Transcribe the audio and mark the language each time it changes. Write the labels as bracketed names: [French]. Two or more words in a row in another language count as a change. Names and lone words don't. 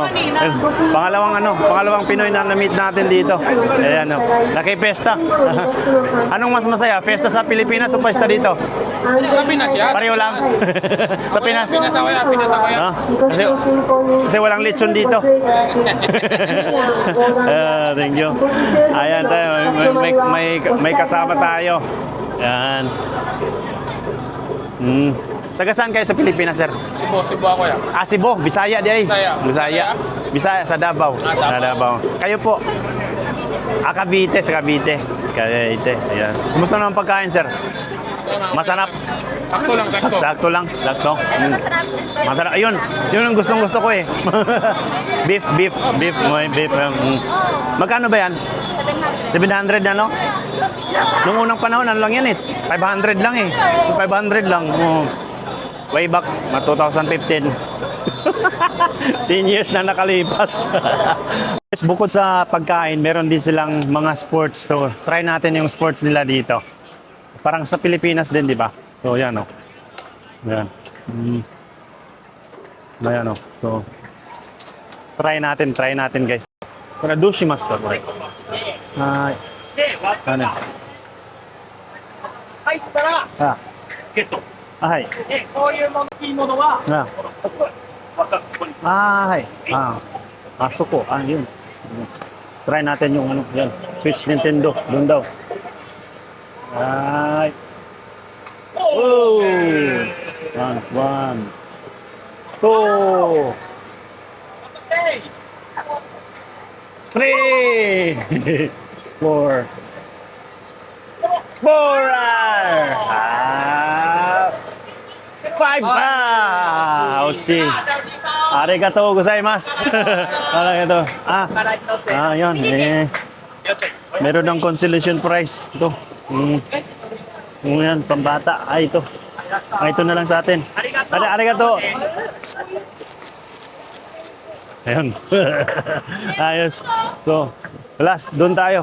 [Filipino] Pangalawang Pinoy na na-meet natin dito. Ayan, no. Nakipesta. Anong mas masaya? Festa sa Pilipinas o festa dito? Sa Pinas yan. Pareho lang. Sa Pinas. Pinas ako yan. Ah, kasi walang litson dito. [English] Thank you. [Filipino] Ayan tayo. May kasama tayo. Ayan. Taga saan kayo sa Pilipinas, sir? Cebu ako yan. Ah, Cebu. Bisaya [Cebuano] di ay. [Filipino] Bisaya. Bisaya sa Davao. Sa Davao. Kayo po? Ah, Cavite. Sa Cavite. Cavite. Ayan. Kumusta naman pagkain, sir? Masarap. Sakto lang. Sakto lang. Masarap. Ayun. Yun ang gustong-gusto ko eh. beef. May beef. Magkano ba yan? 700 na, no? Nung unang panahon, ano lang yan is? 500 lang eh. 500 lang. Way back, 2015. 10 years na nakalipas. Yes, bukod sa pagkain, meron din silang mga sports. So, try natin yung sports nila dito. Parang sa Pilipinas din, di ba? So, yan o. Yan. Ayan o. So, try natin guys. Para dushimasu ka, correct? Ano? Ay, tara! Ah. [Japanese] ゲット。 [Filipino] Ay. [Japanese] こういういいものは、 [Filipino] Ah. [Japanese] またここに。 [Filipino] Ay. Ah, suko. Ah, yun. Try natin yung ano, yan. Switch Nintendo. Doon daw. Ay. [English] Oh! One. Two. Three. Four. Five. Ouchie. [Japanese] Arigatou gozaimasu. [Filipino] Arigatou. Yun. Meron ng consolation prize. Ito. Yan, pambata. Ito. Ito na lang sa atin. Arigatou. Ayun. Ayos. So, last, doon tayo.